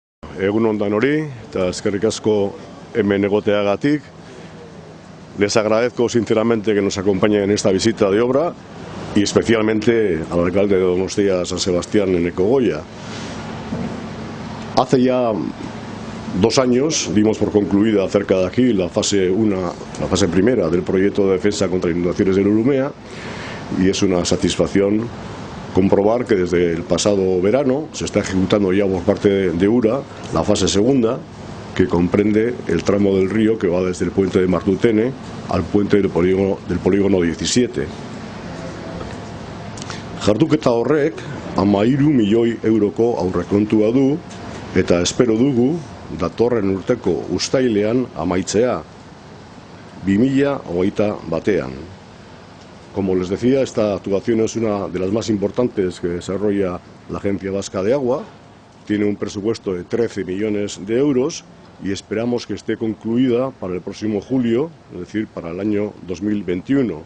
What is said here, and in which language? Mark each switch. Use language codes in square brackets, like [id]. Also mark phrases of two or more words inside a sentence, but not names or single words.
[eu] egun on danori, eta eskerrik asko hemen egoteagatik. [es] Les agradezco sinceramente que nos acompañen en esta visita de obra y especialmente al alcalde de Donostia San Sebastián, Eneko Goya. Hace ya 2 años dimos por concluida cerca de aquí la fase primera del proyecto de defensa contra inundaciones del Urumea, y es una satisfacción comprobar que desde el pasado verano se está ejecutando ya por parte de URA la fase segunda, que comprende el tramo del río que va desde el puente de Martutene al puente del polígono 17. [eu] Jarduketa horrek 13 milioi euroko aurrekontua du eta espero dugu datorren urteko uztailean amaitzea 2021. [es] Como les decía, esta actuación es una de las más importantes que desarrolla la Agencia Vasca de Agua. Tiene un presupuesto de 13 millones de euros y esperamos que esté concluida para el próximo julio, es decir, para el año 2021.